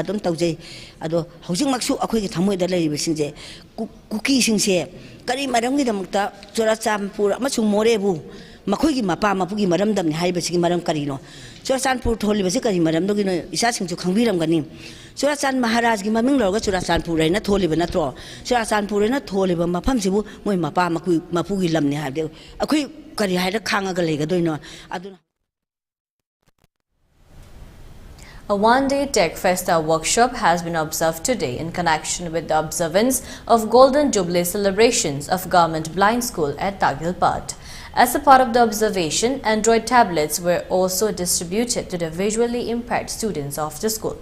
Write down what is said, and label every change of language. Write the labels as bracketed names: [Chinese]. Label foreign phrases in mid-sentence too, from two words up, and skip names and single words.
[Manipuri] dum taujei ado hojik maksu akhoi gi thamoi da lei ba singse kuki singse kari maram gi damakta Churachandpur amachung More bu makhoi gi mapa mapugi maram dam ni haiba sigi maram kari no Churachandpur tholi ba se kari maram do gi no isa singchu khangbiram gani Churachandpur Maharaj gi maming lorga Churachandpur reina tholi ba natro Churachandpur reina tholi ba mafam sibu moi mapa mapugi lam ni haide akhoi kari haida khanga ga lega doino aduna. [English] A one-day Tech Festa workshop has been observed today in connection with the observance of Golden Jubilee celebrations of Government Blind School at Tagilpad. As a part of the observation, Android tablets were also distributed to the visually impaired students of the school.